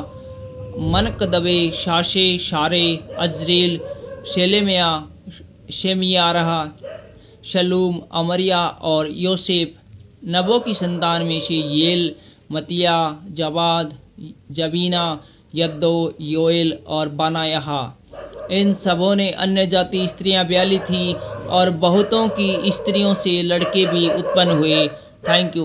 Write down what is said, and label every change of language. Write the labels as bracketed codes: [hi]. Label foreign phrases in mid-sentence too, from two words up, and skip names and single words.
[hi] मनकदबे, शाशे, शारे, अजरेल, शेलेमया, शेमियारह, शलूम, अमरिया और योसेफ। नबो की संतान में से येल, मतिया, जबाद, जबीना, यद्दो, योएल और बनायाह। इन सबों ने अन्य जाति स्त्रियां ब्याली थी और बहुतों की स्त्रियों से लड़के भी उत्पन्न हुए। [en] thank you.